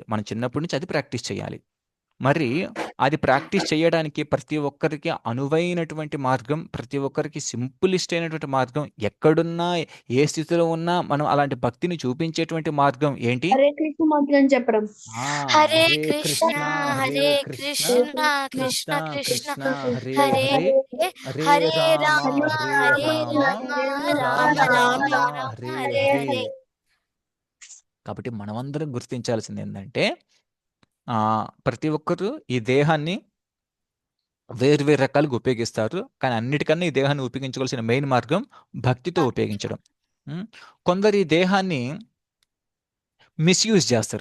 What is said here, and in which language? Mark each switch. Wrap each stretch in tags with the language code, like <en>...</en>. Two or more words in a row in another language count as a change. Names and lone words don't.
<te>మనం చిన్నప్పటి నుంచి అది ప్రాక్టీస్ చేయాలి. మరి అది ప్రాక్టీస్ చేయడానికి ప్రతి ఒక్కరికి అనువైనటువంటి మార్గం, ప్రతి ఒక్కరికి సింపులెస్ట్ అయినటువంటి మార్గం, ఎక్కడున్నా, ఏ స్థితిలో ఉన్నా మనం అలాంటి భక్తిని చూపించేటువంటి మార్గం ఏంటి? హరే కృష్ణ మంత్రం చెప్పడం. హరే హరే కృష్ణ కృష్ణ, హరే కృష్ణ కృష్ణ కృష్ణ కృష్ణ కృష్ణ కృష్ణ, హరే హరే హరే, హరే హరే హరే రామ, రామ హరే హరే రామ, రామ రామ రామ రామ, రామ హరే హరే హరే. హరే. కాబట్టి మనమందరం గుర్తించాల్సింది ఏంటంటే ప్రతి ఒక్కరు ఈ దేహాన్ని వేరు వేరు రకాలుగా ఉపయోగిస్తారు. కానీ అన్నిటికన్నా ఈ దేహాన్ని ఉపయోగించుకోవాల్సిన మెయిన్ మార్గం భక్తితో ఉపయోగించడం. కొందరు ఈ దేహాన్ని మిస్‌యూజ్ చేస్తారు.</te>